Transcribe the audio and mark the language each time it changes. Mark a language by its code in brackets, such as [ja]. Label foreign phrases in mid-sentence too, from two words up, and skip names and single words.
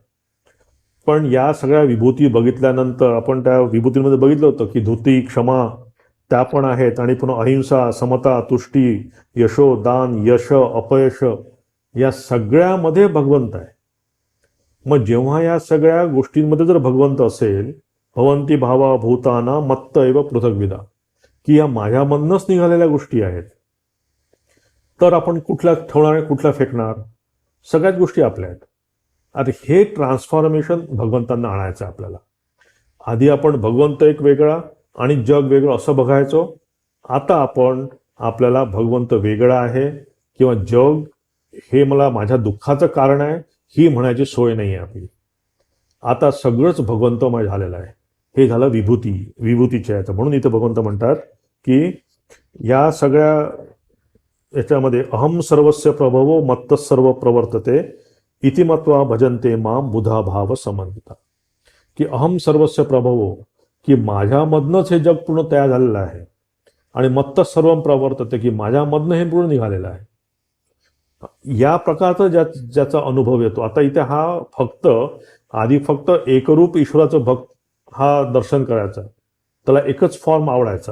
[mr] पण या सगळ्या विभूती बघितल्यानंतर आपण त्या विभूतींमध्ये बघितलं होतं की धृती, क्षमा, त्या पण आहेत, आणि पुन्हा अहिंसा, समता, तुष्टी, यशो, दान, यश, अपयश, या सगळ्यामध्ये भगवंत आहे. मग जेव्हा या सगळ्या गोष्टींमध्ये जर भगवंत असेल, [sa] भवंती भावा भूताना मत्त एव पृथग्विदा, [mr] की या माझ्यामधनंच निघालेल्या गोष्टी आहेत, तर आपण कुठल्या ठेवणार, कुठल्या फेकणार, सगळ्याच गोष्टी आपल्या आहेत. आता हे ट्रान्सफॉर्मेशन भगवंतांना आणायचं आहे आपल्याला. आधी आपण भगवंत एक वेगळा आणि जग वेगळं असं बघायचो. आता आपण, आपल्याला भगवंत वेगळा आहे किंवा जग हे मला माझ्या दुःखाचं कारण आहे, ही म्हणायची सोय नाही आहे आपली. आता सगळंच भगवंतमय झालेलं आहे. हे झालं विभूतीच्या याचं. म्हणून इथं भगवंत म्हणतात की या सगळ्या याच्यामध्ये [sa] अहम सर्वस्य प्रभवो मत्त सर्व प्रवर्तते इति मत्वा भजन्ते माम बुधा भाव समन्विता, की अहम सर्वस्य प्रभवो, [mr] की माझ्यामधनंच हे जग पूर्ण तयार झालेलं आहे, आणि [sa] मत्त सर्व प्रवर्तते, [mr] की माझ्यामधनं हे पूर्ण निघालेलं आहे. या प्रकारचा ज्याचा अनुभव येतो. आता इथे हा फक्त, आधी फक्त एकरूप ईश्वराचं हा दर्शन करायचा, त्याला एकच फॉर्म आवडायचा.